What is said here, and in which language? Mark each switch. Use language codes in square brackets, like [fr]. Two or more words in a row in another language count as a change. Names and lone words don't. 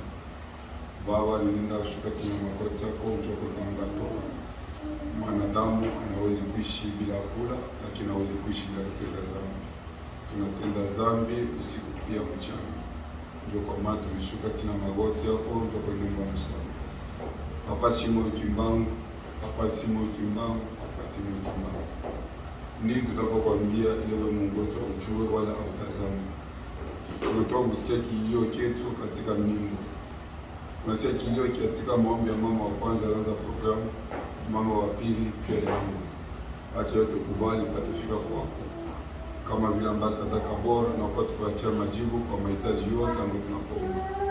[sw] Baba, nilinda kushuka chini ya magoti yako, njoo kutangaza mwanadamu anaweza kuishi bila kula, lakini hawezi kuishi bila kutenda dhambi. Tunatenda dhambi usiku pia mchana. Njoo kwa maana tumeshuka chini ya magoti yako, njoo kwa nyumba ya msamaha. Papa Simo Kimbangu, Papa Simo Kimbangu, Papa Simo Kimbangu. Nini tutakwambia ile wewe Mungu wetu ujue wala hautazame. Tunatoka kusikia kilio chetu katika mimbo. Tunasikia kilio katika maombi ya mama wa kwanza alianza programu, mama wa pili pia yangu. Acha yote kubali patufika kwako. Kama vile ambasada bora na kwa tukuachia majibu kwa mahitaji yote ambayo tunapoomba.